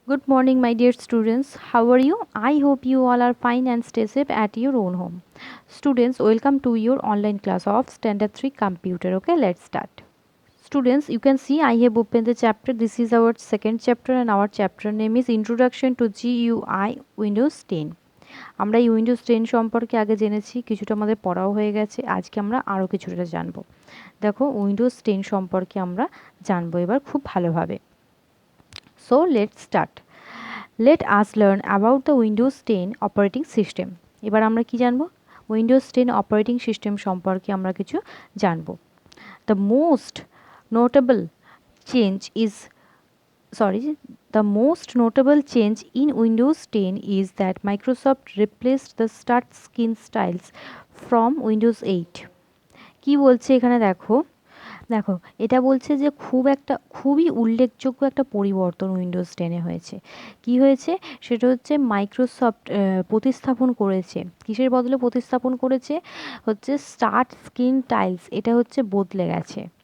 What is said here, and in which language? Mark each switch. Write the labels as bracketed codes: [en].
[en] Good morning, my dear students. How are you? I hope you all are fine and stay safe at your own home. Students, welcome to your online class of Standard 3 Computer. Okay, let's start. Students, you can see I have opened the chapter. This is our second chapter and our chapter name is Introduction to GUI Windows 10. [bn] আমরা এই Windows 10 সম্পর্কে আগে জেনেছি, কিছুটা আমাদের পড়াও হয়ে গেছে। আজকে আমরা আরও কিছুটা জানবো। দেখো, উইন্ডোজ 10 সম্পর্কে আমরা জানবো এবার খুব ভালোভাবে। [en] So let's start. Let us learn about the Windows 10 [bn] operating system. এবার আমরা কি জানবো? উইন্ডোজ 10 অপারেটিং সিস্টেম সম্পর্কে আমরা কিছু জানবো। [en] The most notable change is sorry the most notable change in Windows 10 is that Microsoft replaced the start screen styles from Windows 8. [bn] কি বলছে এখানে দেখো, দেখো এটা বলছে যে খুবই উল্লেখযোগ্য একটা পরিবর্তন উইন্ডোজ 10-এ হয়েছে। কি হয়েছে সেটা হচ্ছে মাইক্রোসফট প্রতিস্থাপন করেছে। কিসের বদলে প্রতিস্থাপন করেছে? হচ্ছে স্টার্ট স্ক্রিন টাইলস, এটা হচ্ছে বদলে গেছে।